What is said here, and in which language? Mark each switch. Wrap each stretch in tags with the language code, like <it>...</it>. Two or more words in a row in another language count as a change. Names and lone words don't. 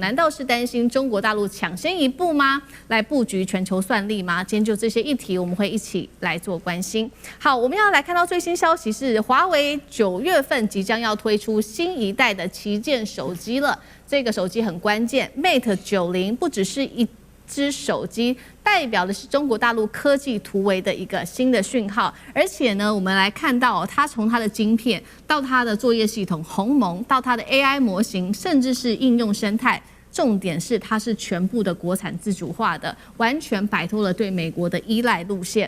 <zh>難道是擔心中國大陸搶先一步嗎？來布局全球算力嗎？今天就這些議題，我們會一起來做關心。好，我們要來看到最新消息是，華為9月份即將要推出新一代的旗艦手機了。這個手機很關鍵 ，Mate 90 不只是一只手機，代表的是中國大陸科技突圍的一個新的訊號。而且呢，我們來看到它從它的晶片到它的作業系統鴻蒙，到它的 AI 模型，甚至是應用生態，重點是它是全部的國產自主化的，完全擺脫了對美國的依賴路線。</zh>